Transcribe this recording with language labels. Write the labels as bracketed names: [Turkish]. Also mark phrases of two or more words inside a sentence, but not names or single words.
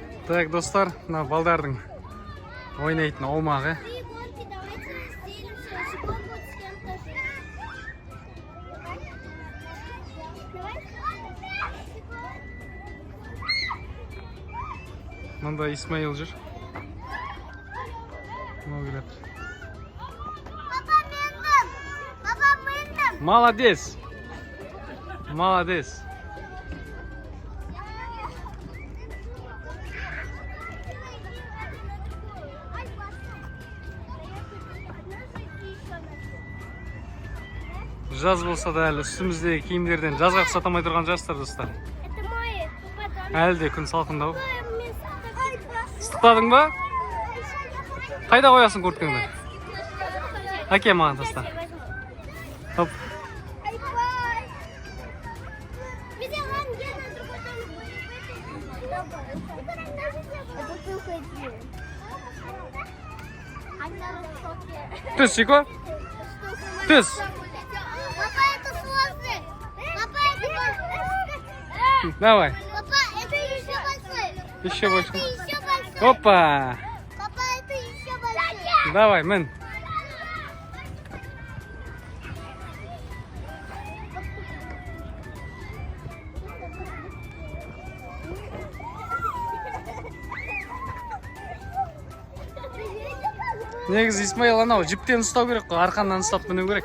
[Kazakh] Так, достар, мына балдардың ойнайтын аумағы. [Russian] Приборки, давайте разделим все. Сегодня будет с кем-то жить. [Kazakh] Мында Исмаил жүр. Мынау келеді. Папа, мендім. Папа, мендім. Молодец. Молодец. Жаз болса да әлі үстіміздегі киімдерден жазға ұқсата алмай тұрған жастар, достар. [Russian] Это мои. [Kazakh] Әлі де күн салқындау. Ыстықтадың ба? Қайда қоясың курткаңды? Әке маған таста. Топ. Түс, Шико? Түс. [Russian] Папа, это сложный. Папа, это большой. Давай. Папа, это еще большой. Еще больше. Это еще большой. Опа. Папа, это еще большой. Давай, [Kazakh] мін. Негізі Исмаил анау жіптен ұстау керек қой, арқаннан ұстап міну керек.